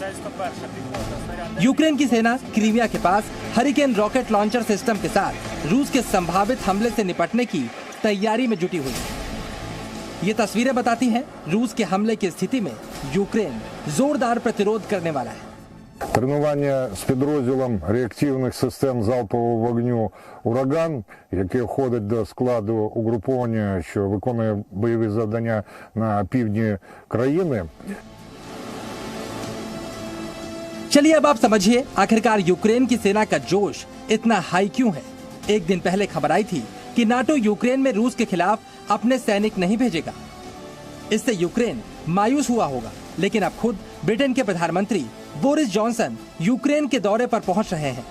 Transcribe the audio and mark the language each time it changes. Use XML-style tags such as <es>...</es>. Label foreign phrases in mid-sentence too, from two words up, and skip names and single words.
<hi>यूक्रेन की सेना क्रीमिया के पास हरिकेन रॉकेट लॉन्चर सिस्टम के साथ रूस के संभावित हमले से निपटने की तैयारी में जुटी हुई है। ये तस्वीरें बताती हैं रूस के हमले की स्थिति में यूक्रेन जोरदार प्रतिरोध करने वाला है।</hi> <uk>Тренування з підрозділом реактивних систем залпового вогню «Ураган», яке входить до складу угруповання, що виконує бойові завдання на півдні країни.</uk> <hi>चलिए अब आप समझिए आखिरकार यूक्रेन की सेना का जोश इतना हाई क्यों है। एक दिन पहले खबर आई थी कि नाटो यूक्रेन में रूस के खिलाफ अपने सैनिक नहीं भेजेगा। इससे यूक्रेन मायूस हुआ होगा, लेकिन अब खुद ब्रिटेन के प्रधानमंत्री बोरिस जॉनसन यूक्रेन के दौरे पर पहुंच रहे हैं।</hi>